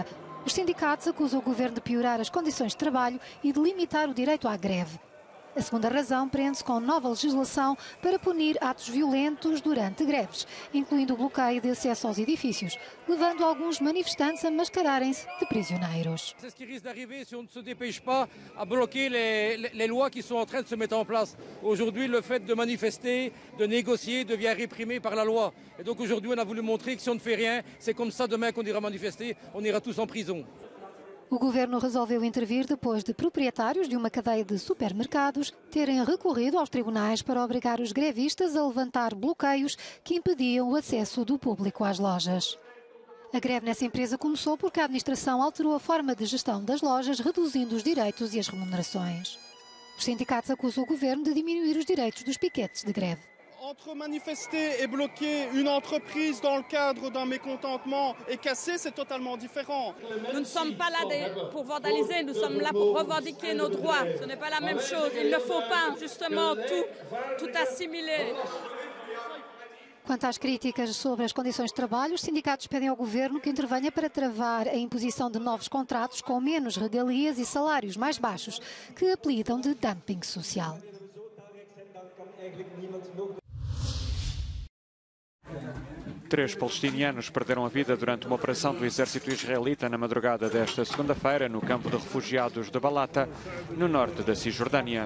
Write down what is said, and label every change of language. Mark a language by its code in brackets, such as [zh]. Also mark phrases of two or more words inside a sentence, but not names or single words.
[pt] Os sindicatos acusam o governo de piorar as condições de trabalho e de limitar o direito à greve. A segunda razão prende-se com nova legislação para punir atos violentos durante greves, incluindo o bloqueio de acesso aos edifícios, levando alguns manifestantes a mascararem-se de prisioneiros. [fr] C'est ce qui risque d'arriver si on ne se dépêche pas à bloquer les lois qui sont en train de se mettre en place. Aujourd'hui, le fait de manifester, de négocier devient réprimé par la loi. Et donc aujourd'hui, on a voulu montrer que si on ne fait rien, c'est comme ça demain qu'on ira manifester, on ira tous en prison. [pt] O governo resolveu intervir depois de proprietários de uma cadeia de supermercados terem recorrido aos tribunais para obrigar os grevistas a levantar bloqueios que impediam o acesso do público às lojas. A greve nessa empresa começou porque a administração alterou a forma de gestão das lojas, reduzindo os direitos e as remunerações. Os sindicatos acusam o governo de diminuir os direitos dos piquetes de greve. [fr] Entre manifester et bloquer une entreprise dans le cadre d'un mécontentement et casser, c'est totalement différent. Nous ne sommes pas là pour vandaliser, nous sommes là pour revendiquer nos droits. Ce n'est pas la même chose. Il ne faut pas justement tout assimiler. [pt] Quanto às críticas sobre as condições de trabalho, os sindicatos pedem ao governo que intervenha para travar a imposição de novos contratos com menos regalias e salários mais baixos, que apelidam de dumping social. 3 palestinianos perderam a vida durante uma operação do exército israelita na madrugada desta segunda-feira no campo de refugiados de Balata, no norte da Cisjordânia.